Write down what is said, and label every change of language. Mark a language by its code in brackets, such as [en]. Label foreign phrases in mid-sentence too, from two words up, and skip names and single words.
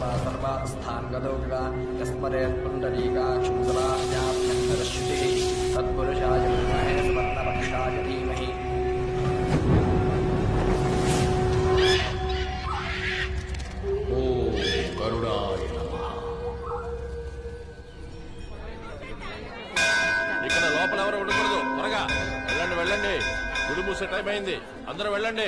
[sa] सर्वावस्थान् गतो विवा यस्मरेत्पुण्डरीकाक्षं सदाज्ञाप्यन्तरश्रुतिः तत्पुरुषाय विद्महे सुवर्णपक्षाय धीमहि ఓం గరుడాయ నమః. [te] ఇక్కడ లోపల ఎవరు ఉండకూడదు. త్వరగా వెళ్ళండి వెళ్ళండి. గుడి మూసే టైం అయింది. అందరూ వెళ్ళండి.